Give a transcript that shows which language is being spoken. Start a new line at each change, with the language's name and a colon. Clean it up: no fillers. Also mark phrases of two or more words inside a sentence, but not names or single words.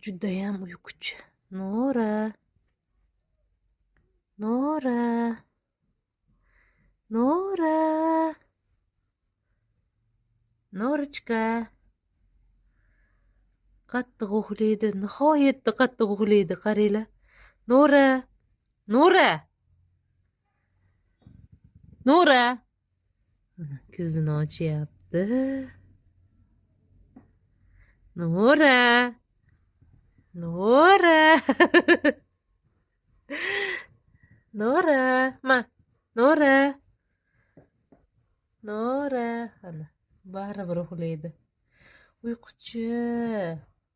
Uzbek: Judayam uyquchi. Nora. Nora. Nora. Norachka. Qattiq uxlaydi. Nihoyatda qattiq uxlaydi. Qaranglar. Nora. Nora. Nora. Ko'zini ochyapti. Nora. Nora. Nora. Ma. Nora. Nora. Ana, baribir uxlaydi. Uyquchi.